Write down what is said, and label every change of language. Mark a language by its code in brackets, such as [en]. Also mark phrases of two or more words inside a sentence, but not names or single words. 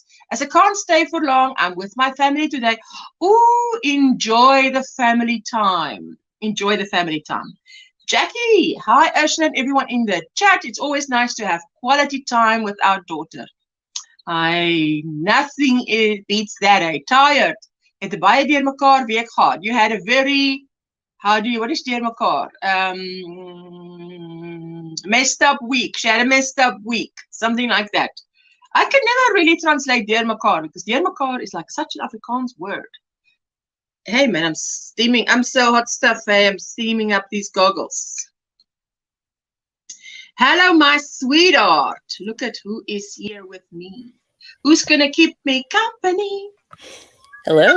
[en] As I can't stay for long, I'm with my family today. Ooh, enjoy the family time. Enjoy the family time. Jackie, hi, Usha, and everyone in the chat. It's always nice to have quality time with our daughter. Nothing beats that. Tired. [af] Het baie deur mekaar week gehad. [en] You had a very, what is [af] deur mekaar? [en] Messed up week. She had a messed up week. Something like that. I can never really translate [af] deur mekaar [en] because [af] deur mekaar [en] is like such an Afrikaans word. Hey man, I'm steaming. I'm so hot stuff. Hey, I'm steaming up these goggles. Hello, my sweetheart. Look at who is here with me. Who's going to keep me company? Hello.